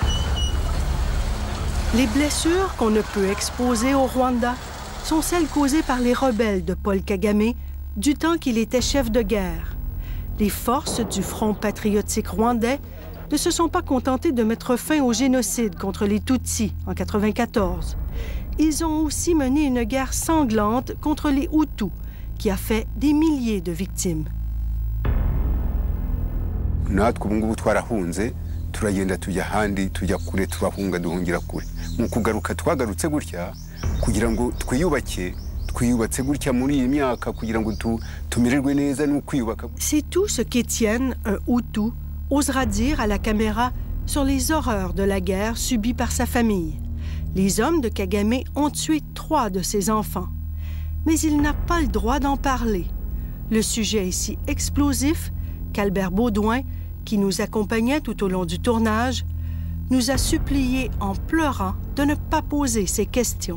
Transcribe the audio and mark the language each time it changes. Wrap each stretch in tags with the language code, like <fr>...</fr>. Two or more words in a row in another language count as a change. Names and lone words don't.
<fr>Les blessures qu'on ne peut exposer au Rwanda sont celles causées par les rebelles de Paul Kagame du temps qu'il était chef de guerre. Les forces du Front patriotique rwandais ne se sont pas contentés de mettre fin au génocide contre les Tutsis en 1994. Ils ont aussi mené une guerre sanglante contre les Hutus, qui a fait des milliers de victimes.</fr> <rw>natwe ubu ngubu twarahunze turagenda tujya ahandi tujya kure turahunga duhungira kure mu kugaruka twagarutse gutya kugira ngo twiyubatse gutya muri iyi myaka kugira ngo tumererwe neza no kwiyubaka.</rw> <fr>C'est tout ce qu'Étienne, un Hutu, osera dire à la caméra sur les horreurs de la guerre subie par sa famille. Les hommes de Kagame ont tué 3 de ses enfants. Mais il n'a pas le droit d'en parler. Le sujet est si explosif qu'Albert Baudouin, qui nous accompagnait tout au long du tournage, nous a supplié en pleurant de ne pas poser ces questions.</fr>